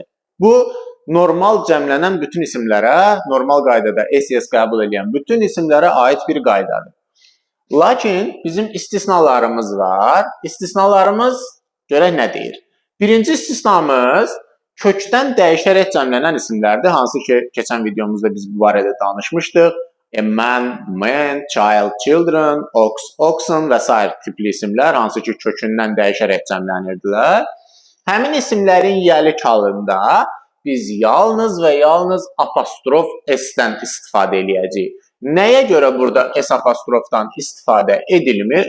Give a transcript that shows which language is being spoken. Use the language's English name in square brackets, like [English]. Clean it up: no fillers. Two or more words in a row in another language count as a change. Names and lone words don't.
[Azerbaijani] Bu, normal cəmlənən bütün isimlərə, normal qaydada SES qəbul edən bütün isimlərə aid bir qaydadır. Lakin bizim istisnalarımız var. İstisnalarımız görək nə deyir? Birinci istisnamız kökdən dəyişərək cəmlənən isimlərdir. Hansı ki, keçən videomuzda biz bu barədə danışmışdıq. [English] A man, man, child, children, ox, oxen [Azerbaijani] və s. tipli isimlər, hansı ki, kökündən dəyişərək cəmlənirdilər. Həmin isimlərin yəlik halında biz yalnız və yalnız apostrof S-dən istifadə edəcəyik. Nəyə görə burada S apostrofdan istifadə edilmir?